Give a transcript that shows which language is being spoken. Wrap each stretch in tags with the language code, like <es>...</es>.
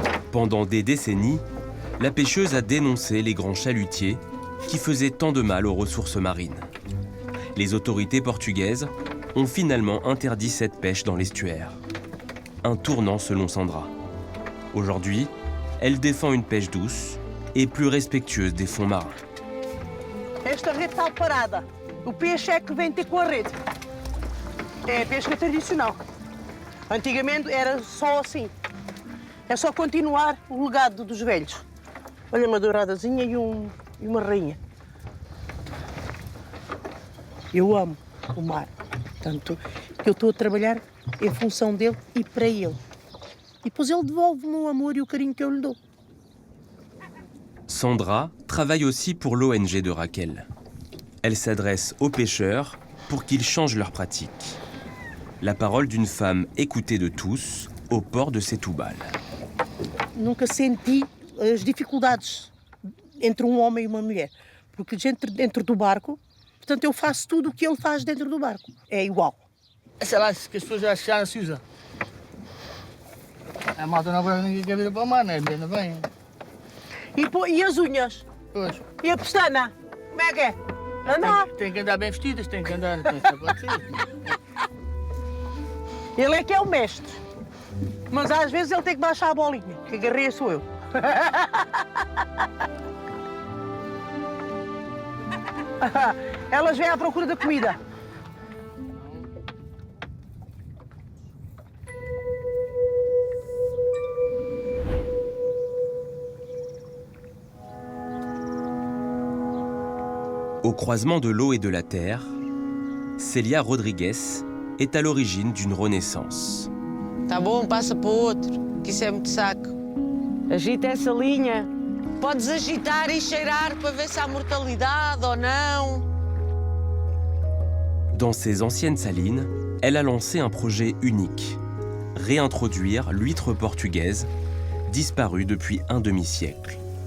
<fr>Pendant des décennies, la pêcheuse a dénoncé les grands chalutiers qui faisaient tant de mal aux ressources marines. Les autorités portugaises ont finalement interdit cette pêche dans l'estuaire. Un tournant selon Sandra. Aujourd'hui, elle défend une pêche douce et plus respectueuse des fonds marins.</fr> <pt>Esta rede está parada. O peixe é que vem ter com a rede. É a pesca tradicional. Antigamente era só assim. É só continuar o legado dos velhos. Olha, uma douradazinha e uma rainha. Eu amo o mar. Portanto, eu estou a trabalhar em função dele e para ele. E depois ele devolve-me o amor e o carinho que eu lhe dou.</pt> <fr>Sandra travaille aussi pour l'ONG de Raquel. Elle s'adresse aux pêcheurs pour qu'ils changent leurs pratiques. La parole d'une femme écoutée de tous au port de Setúbal.</fr> <pt>Nunca senti as dificuldades entre um homem e uma mulher. Porque dentro do barco, portanto, eu faço tudo o que ele faz dentro do barco. É igual. Sei lá, que as pessoas já não se usam. A malta não vai ninguém quer vir para o mar, né? Não vem. E as unhas? Pois. E a pestana? Como é que é? Anda. Tem que andar bem vestidas, tem que andar. Pode ser. Ele é que é o mestre. Mas às vezes ele tem que baixar a bolinha, que a guerreira sou eu. Elas vêm à procura da comida.</pt> <fr>Au croisement de l'eau et de la terre, Célia Rodrigues est à l'origine d'une renaissance.</fr> <pt>Tá bom, passa para o outro, que isso é muito saco. Agita essa linha. Podes agitar e cheirar para ver se há mortalidade ou não.</pt> <fr>Dans ses anciennes salines, elle a lancé un projet unique, réintroduire l'huître portugaise, disparue depuis un demi-siècle.</fr>